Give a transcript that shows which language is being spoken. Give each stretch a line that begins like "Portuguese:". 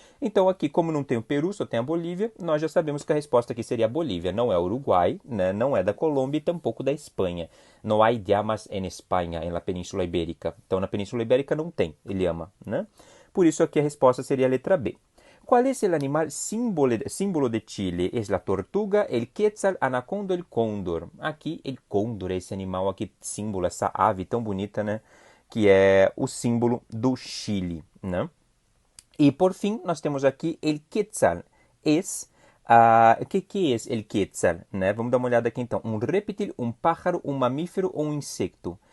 Portuguese: Então aqui, como não tem o Peru, só tem a Bolívia, nós já sabemos que a resposta aqui seria a Bolívia. Não é Uruguai, né? Não é da Colômbia e tampouco da Espanha. Não há llamas em Espanha, na Península Ibérica. Então na Península Ibérica não tem llama, né? Por isso aqui a resposta seria a letra B.
Spanish: ¿Cuál es el animal símbolo de Chile? Es la tortuga, el quetzal, anaconda, el cóndor.
Portuguese: Aqui, el cóndor é esse animal aqui, símbolo, essa ave tão bonita, né? Que é o símbolo do Chile, né? E por fim, nós temos aqui el quetzal. O que é el quetzal? Né? Vamos dar uma olhada aqui então. Um réptil, um pájaro, um mamífero ou um insecto?